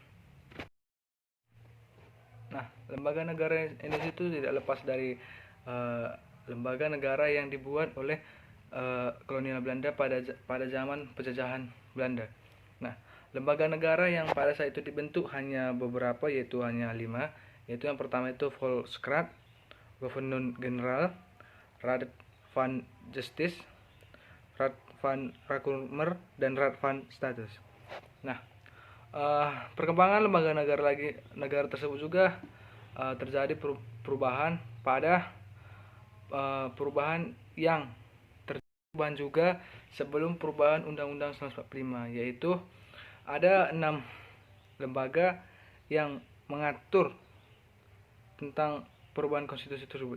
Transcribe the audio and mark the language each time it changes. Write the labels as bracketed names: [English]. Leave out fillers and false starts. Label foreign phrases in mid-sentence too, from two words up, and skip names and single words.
[Indonesian] Nah, lembaga negara Indonesia itu tidak lepas dari lembaga negara yang dibuat oleh kolonial Belanda pada zaman penjajahan Belanda. Nah, lembaga negara yang pada saat itu dibentuk hanya beberapa, yaitu hanya 5, yaitu yang pertama itu Volksraad, Gouvernement General, Raad van Justice, Raad van Recouvrement, dan Raad van State. Nah, perkembangan lembaga negara tersebut juga terjadi perubahan perubahan yang terjadi juga sebelum perubahan Undang-Undang 1945, yaitu ada 6 lembaga yang mengatur tentang perubahan konstitusi tersebut.